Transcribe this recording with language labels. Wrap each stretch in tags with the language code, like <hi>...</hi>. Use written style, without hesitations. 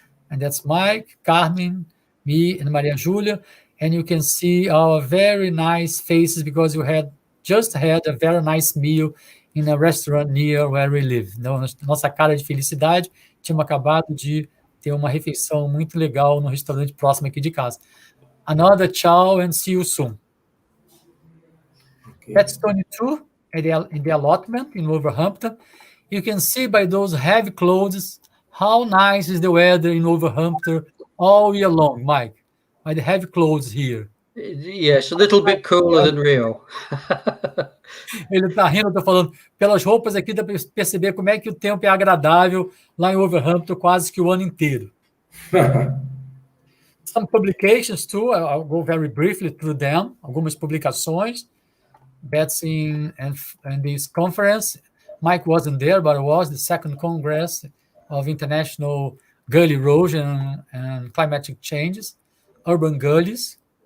<en>And that's Mike, Carmen, me, and Maria Julia. And you can see our very nice faces because you had just had a very nice meal in a restaurant near where we live.</en> <pt>Nossa cara de felicidade, tínhamos acabado de ter uma refeição muito legal no restaurante próximo aqui de casa.</pt> <en>Another ciao and see you soon. Okay. That's 22 in the allotment in Wolverhampton. You can see by those heavy clothes how nice is the weather in Wolverhampton all year long, Mike, by the heavy clothes here. Yes, a little bit cooler than Rio.</en> <pt>Ele está rindo, eu tô falando, pelas roupas aqui dá para perceber como é que o tempo é agradável lá em Wolverhampton quase que o ano inteiro.</pt> <en>Some publications too, I'll go very briefly through them.</en> <pt>Algumas publicações.</pt> <en>That's in this conference. Mike wasn't there, but it was the second Congress of International Gully Erosion and Climatic Changes, Urban Gullies.</en>